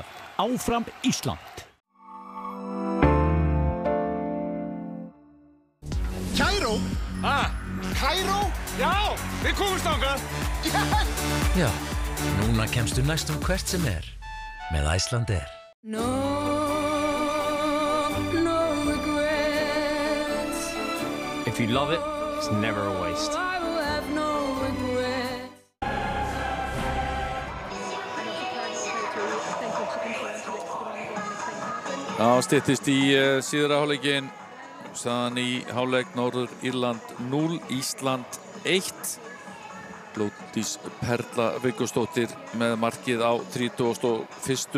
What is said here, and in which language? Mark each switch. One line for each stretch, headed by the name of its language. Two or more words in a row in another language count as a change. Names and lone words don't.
Icelandic: Áfram Ísland. Kaíró? Kaíró? Já, við komumst þangað. Já, núna kemstu næstum hvert sem með Icelandair.
English: No regrets. If you love it, it's never a waste. I will have no regrets.
Icelandic: Já, styttist í síðara hálfleikinn. Staðan í hálfleik Norður-Írland 0, Ísland 1. Glódís Perla Viggósdóttir með markið á 31.